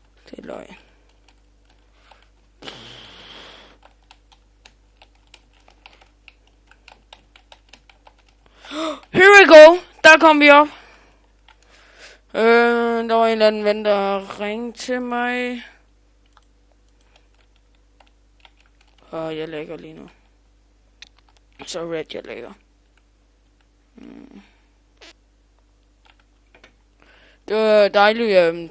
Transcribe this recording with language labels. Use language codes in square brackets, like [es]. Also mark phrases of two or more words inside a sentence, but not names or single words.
[da] Det er løgn. [en] Here we go. [da] Der kom vi op. Der var en eller anden ven, der ringede til mig. Jeg lægger lige nu. Så red, jeg lægger. Det var dejligt.